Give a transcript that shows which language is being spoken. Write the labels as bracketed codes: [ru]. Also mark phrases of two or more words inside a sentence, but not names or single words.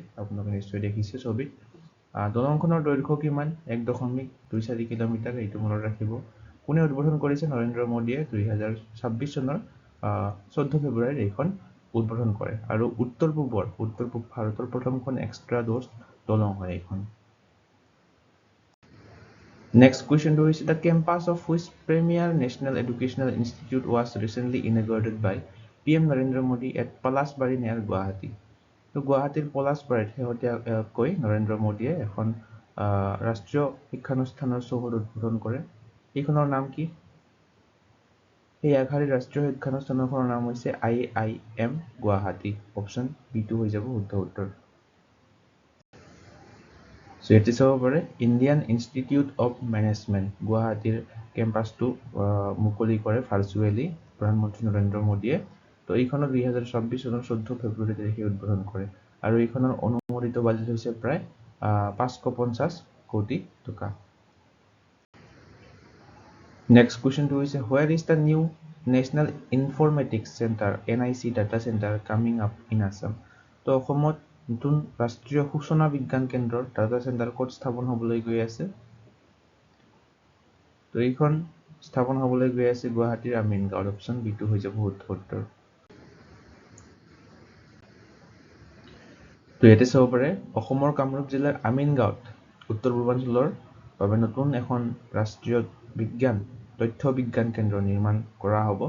[as] আপোনালোকে নিশ্চয় দেখিছে ছবিত। দলংখনৰ দৈৰ্ঘ্য কিমান? 1.24 কিলোমিটাৰ। এইটো মনত ৰাখিব। কোনে উদ্বোধন কৰিছে? নৰেন্দ্ৰ মোদীয়ে 2026 চনৰ 14 ফেব্ৰুৱাৰীত এইখন উদ্বোধন কৰে। আৰু উত্তৰ পূব ভাৰতৰ প্ৰথমখন এক্সট্ৰা ড'জ দলং হয় এইখন। [en] Next question is the campus of which premier national educational institute was recently inaugurated by PM Narendra Modi at Palasbari near Guwahati? [as] তো গুৱাহাটীৰ পলাশবাৰীত শেহতীয়াকৈ নৰেন্দ্ৰ মোদীয়ে এখন ৰাষ্ট্ৰীয় শিক্ষানুষ্ঠানৰ চৌহদ উদ্বোধন কৰে। এইখনৰ নাম কি? এই আগশাৰীৰ ৰাষ্ট্ৰীয় শিক্ষানুষ্ঠানখনৰ নাম হৈছে IIM গুৱাহাটী। অপশন B2 হৈ যাব শুদ্ধ উত্তৰ। সো এটি চাব পাৰে ইণ্ডিয়ান ইনষ্টিটিউট অফ মেনেজমেণ্ট গুৱাহাটীৰ কেম্পাছটো মুকলি কৰে ভাৰ্চুৱেলি প্ৰধানমন্ত্ৰী নৰেন্দ্ৰ মোদীয়ে। তো এইখনৰ 2026 চনৰ 14 ফেব্ৰুৱাৰী তাৰিখে উদ্বোধন কৰে। আৰু এইখনৰ অনুমোদিত বাজেট হৈছে প্ৰায় 550 কোটি টকা। নেক্সট কুৱেশ্যনটো হৈছে [en] where is the new National Informatics Center NIC data center coming up in Assam? [as] তো অসমত নতুন ৰাষ্ট্ৰীয় সূচনা বিজ্ঞান কেন্দ্ৰৰ ডাটা চেণ্টাৰ ক'ত স্থাপন হ'বলৈ গৈ আছে? তো এইখন স্থাপন হ'বলৈ গৈ আছে গুৱাহাটীৰ আমিন গাঁৱত। অপশন B2 হৈ যাব শুদ্ধ উত্তৰ। তো ইয়াতে চাব পাৰে অসমৰ কামৰূপ জিলাৰ আমিন গাঁৱত উত্তৰ পূৰ্বাঞ্চলৰ বাবে নতুন এখন ৰাষ্ট্ৰীয় বিজ্ঞান তথ্য বিজ্ঞান কেন্দ্ৰ নিৰ্মাণ কৰা হ'ব।